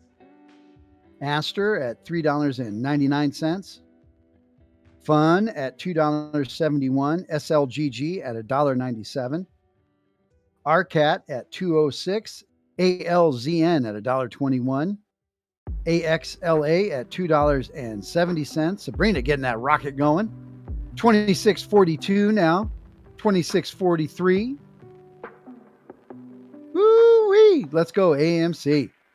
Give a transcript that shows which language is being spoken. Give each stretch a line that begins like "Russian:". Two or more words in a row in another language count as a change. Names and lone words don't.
English: Aster at $3.99. Fun at $2.71. SLGG at $1.97. RCAT at $2.06. ALZN at $1.21. AXLA at $2.70. Sabrina getting that rocket going. 26.42 now. 26.43. Woo-wee. Let's go AMC.